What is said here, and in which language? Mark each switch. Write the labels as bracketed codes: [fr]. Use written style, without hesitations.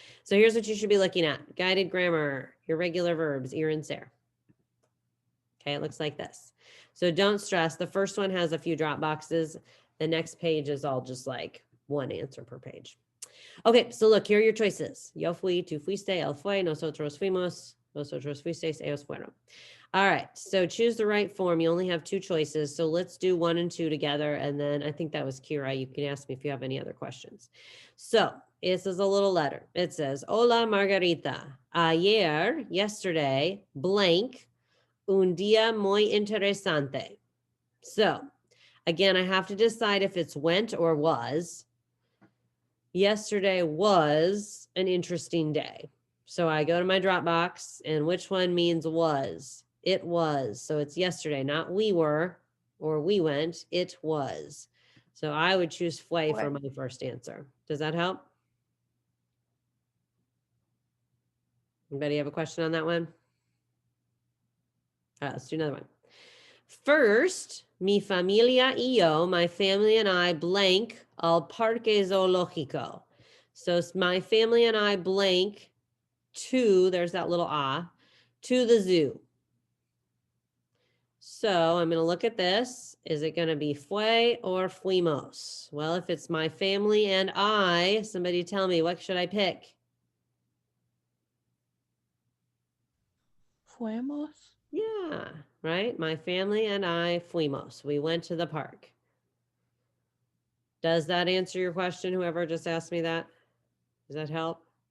[en] So here's what you should be looking at. Guided grammar, irregular verbs, ear and ser. Okay, it looks like this. So don't stress. The first one has a few drop boxes. The next page is all just like one answer per page. Okay, so look, here are your choices. [es] Yo fui, tú fuiste, él fue, nosotros fuimos, vosotros fuisteis, ellos fueron. [en] All right, so choose the right form. You only have 2 choices. So let's do 1 and 2 together. And then I think that was Kira. You can ask me if you have any other questions. So this is a little letter. It says, Hola, Margarita. [es] Ayer, [en] yesterday, blank, [es] un día muy interesante. [en] So again, I have to decide if it's went or was. Yesterday was an interesting day. So I go to my Dropbox and which one means was? It was. So it's yesterday, not we were or we went. It was. So I would choose fue for my first answer. Does that help? Anybody have a question on that one? All right, let's do another one. First, [es] mi familia y yo, [en] my family and I, blank al parque zoológico. So my family and I blank to, there's that little to the zoo. So I'm going to look at this. Is it going to be fue or fuimos? Well, if it's my family and I, somebody tell me, what should I pick? [es] Fuimos. [en] Yeah, right. My family and I fuimos. We went to the park. Does that answer your question? Whoever just asked me that? Does that help?